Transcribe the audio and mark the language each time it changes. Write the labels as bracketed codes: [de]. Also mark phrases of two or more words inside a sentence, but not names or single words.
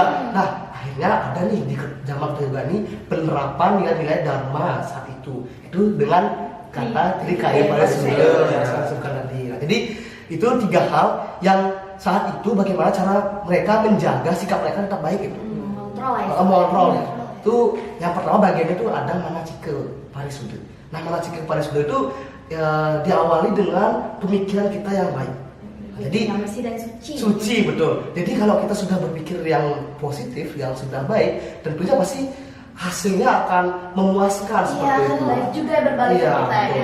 [id] Nah akhirnya ada nih di zaman kita juga nih penerapan nilai-nilai dharma saat itu dengan kata trikaya pada sudah yang saya sebutkan tadi. Nah, jadi itu 3 hal yang saat itu bagaimana cara mereka menjaga sikap mereka tetap baik itu. Mengontrol ya. Mengontrol ya. Itu yang pertama bagiannya itu ada manacika parisuda. Nah manacika parisuda itu ya, diawali dengan pemikiran kita yang baik. Jadi yang bersih dan suci. suci betul. Jadi kalau kita sudah berpikir yang positif, yang sudah baik, tentunya pasti hasilnya akan memuaskan Iya, seperti kan itu. baik juga ya berbalik ke kita betul.